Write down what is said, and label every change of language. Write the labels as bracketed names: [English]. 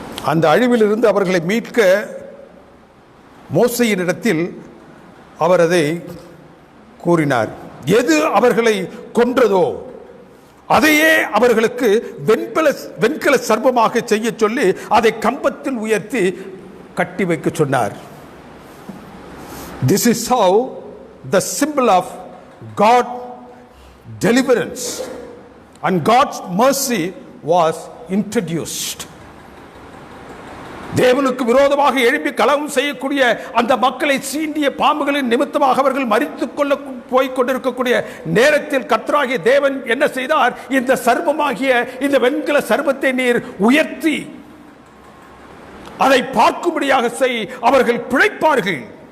[Tamil] அந்த அழிவிலிருந்து அவர்களை மீட்க மோசையின் இடத்தில் அவர் அதை கூறினார். எது அவர்களை கொன்றதோ அதையே அவர்களுக்கு வெண்கல சர்ப்பமாக செய்ய சொல்லி அதை கம்பத்தில் உயர்த்தி கட்டி வைக்க சொன்னார். [English] This is how the symbol of God deliverance and God's mercy was introduced. [Tamil] தேவனுக்கு விரோதமாக எழுப்பி கலகம் செய்யக்கூடிய அந்த மக்களை சீண்டிய பாம்புகளின் நிமித்தமாக அவர்கள் மரித்துக் கொள்ள போய்க் கொண்டிருக்கக்கூடிய நேரத்தில் கர்த்தராகிய தேவன் என்ன செய்தார், இந்த சர்ப்பமாகிய இந்த வெண்கல சர்ப்பத்தை நீர் உயர்த்தி அதை பார்க்கும்படியாக செய், அவர்கள் பிழைப்பார்கள்.